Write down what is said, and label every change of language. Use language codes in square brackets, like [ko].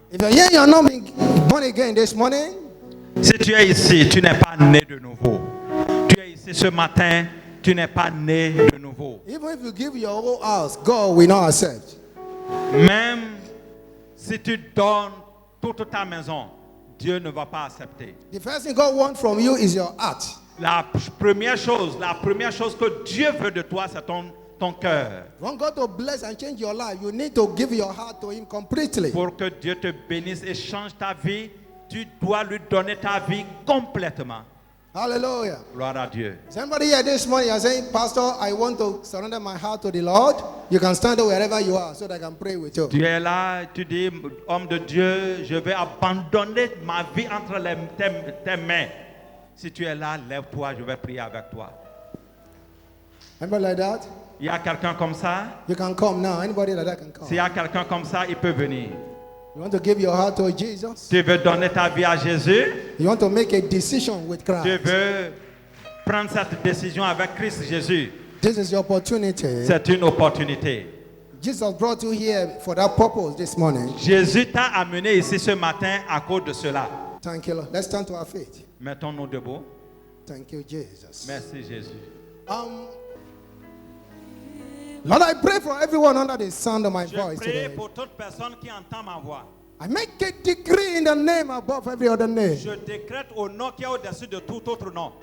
[en] If you're here, you're not being born again this morning. [fr] Si tu es ici, tu n'es pas né de nouveau. Tu es ici ce matin, tu n'es pas né de nouveau. [en] Even if you give your whole house, God will not accept. [fr] Même si tu donnes toute ta maison, Dieu ne va pas accepter. [en] The first thing God wants from you is your heart. [fr] La première chose que Dieu veut de toi, c'est ton cœur. [en] Want God to bless and change your life, you need to give your heart to him completely. [fr] Pour que Dieu te bénisse et change ta vie, tu dois lui donner ta vie complètement. [en] Hallelujah. [fr] Gloire à Dieu. [en] Somebody here this morning, you're saying, Pastor, I want to surrender my heart to the Lord. You can stand wherever you are so that I can pray with you. [fr] Tu es là, tu dis, homme de Dieu, je vais abandonner ma vie entre tes mains. Si tu es là, lève-toi, je vais prier avec toi. [en] Anybody like that? [fr] Il y a quelqu'un comme ça? [en] You can come now. Anybody like that can come. [fr] S'il y a quelqu'un comme ça, il peut venir. [en] You want to give your heart to Jesus? [fr] Tu veux donner ta vie à Jésus? [en] You want to make a decision with [fr] Tu [en] Christ? [fr] veux prendre cette décision avec Christ Jésus? [en] This is your opportunity. [fr] C'est une opportunité. [en] Jesus brought you here for that purpose this morning. [fr] Jésus t'a amené ici ce matin à cause de cela. [en] Thank you, Lord. Let's stand to our feet. [fr] Mettons-nous debout. [en] Thank you, Jesus. [fr] Merci Jésus. [en] Lord, I pray for everyone under the sound of my [fr] Je [en] voice [fr] prie [en] today. [fr] pour toute personne qui entend ma voix. [en] I make a decree in the name above every other name [fr] Je décrète au nom qui est au-dessus de tout autre nom